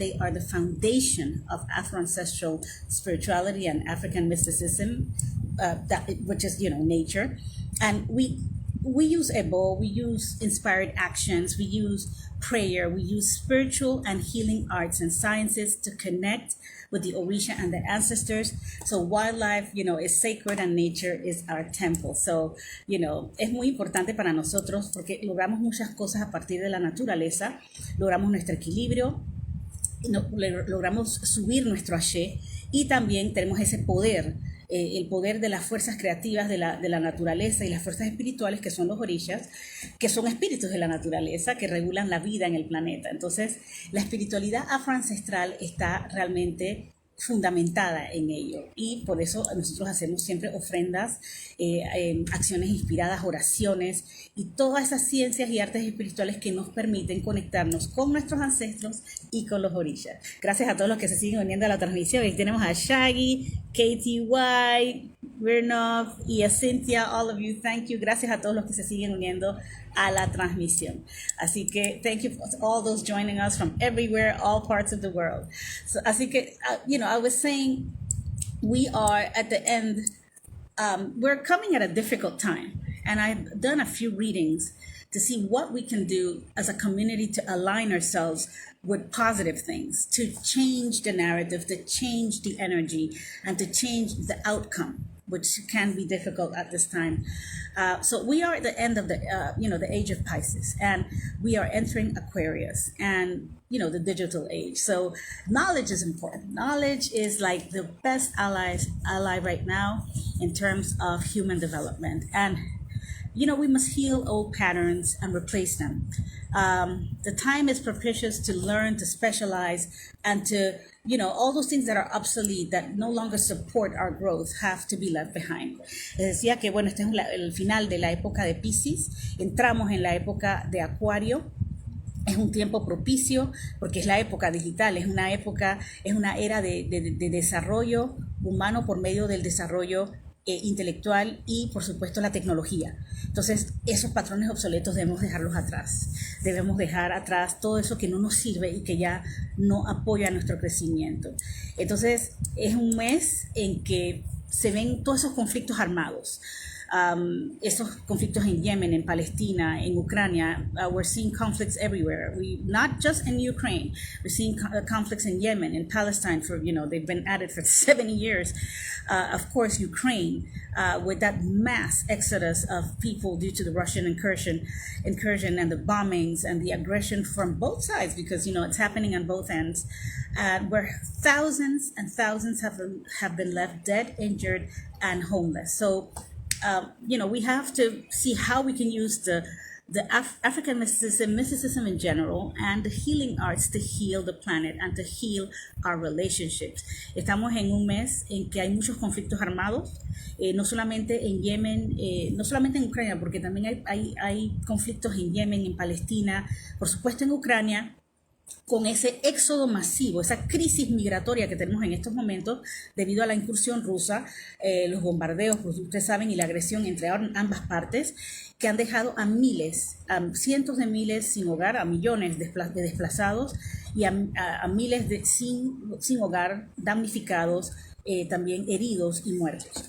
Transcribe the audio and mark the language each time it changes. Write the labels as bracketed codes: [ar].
[en] They are the foundation of Afro-ancestral spirituality and African mysticism, which is nature. And we use Ebo, we use inspired actions, we use prayer, we use spiritual and healing arts and sciences to connect with the Orisha and the ancestors. So wildlife, is sacred and nature is our temple. [es] So, es muy importante para nosotros porque logramos muchas cosas a partir de la naturaleza, logramos nuestro equilibrio, logramos subir nuestro Ashe y también tenemos ese poder, el poder de las fuerzas creativas de la naturaleza y las fuerzas espirituales que son los orishas, que son espíritus de la naturaleza que regulan la vida en el planeta. Entonces, la espiritualidad afroancestral está realmente fundamentada en ello y por eso nosotros hacemos siempre ofrendas, acciones inspiradas, oraciones y todas esas ciencias y artes espirituales que nos permiten conectarnos con nuestros ancestros y con los orishas. Gracias a todos los que se siguen uniendo a la transmisión. Y tenemos a Shaggy, KTY, Virnov y a Cynthia, [en] all of you, thank you. [es] Gracias a todos los que se siguen uniendo a la transmisión. Así que [en] thank you for all those joining us from everywhere, all parts of the world. So, [es] así que, [en] I was saying we are at the end, we're coming at a difficult time. And I've done a few readings to see what we can do as a community to align ourselves with positive things, to change the narrative, to change the energy, and to change the outcome, which can be difficult at this time. So we are at the end of the age of Pisces, and we are entering Aquarius and, the digital age. So knowledge is important. Knowledge is like the best ally right now in terms of human development. And we must heal old patterns and replace them. The time is propitious to learn, to specialize, and to, all those things that are obsolete, that no longer support our growth, have to be left behind. [es] Les decía que, este es el final de la época de Piscis. Entramos en la época de Acuario. Es un tiempo propicio porque es la época digital, es una era de desarrollo humano por medio del desarrollo intelectual y por supuesto la tecnología. Entonces esos patrones obsoletos debemos dejarlos atrás, debemos dejar atrás todo eso que no nos sirve y que ya no apoya nuestro crecimiento. Entonces es un mes en que se ven todos esos conflictos armados, esos conflictos en Yemen, en Palestina, en Ucrania. [en] We're seeing conflicts everywhere. Not just in Ukraine. We're seeing conflicts in Yemen, in Palestine. They've been at it for 70 years. Of course, Ukraine, with that mass exodus of people due to the Russian incursion and the bombings and the aggression from both sides, because it's happening on both ends, where thousands and thousands have been left dead, injured, and homeless. So we have to see how we can use the African mysticism in general, and the healing arts to heal the planet and to heal our relationships. [es] Estamos en un mes en que hay muchos conflictos armados, no solamente en Yemen, no solamente en Ucrania, porque también hay conflictos en Yemen, en Palestina, por supuesto en Ucrania, con ese éxodo masivo, esa crisis migratoria que tenemos en estos momentos debido a la incursión rusa, los bombardeos, pues ustedes saben, y la agresión entre ambas partes, que han dejado a miles, a cientos de miles sin hogar, a millones de desplazados y a miles sin hogar, damnificados, también heridos y muertos.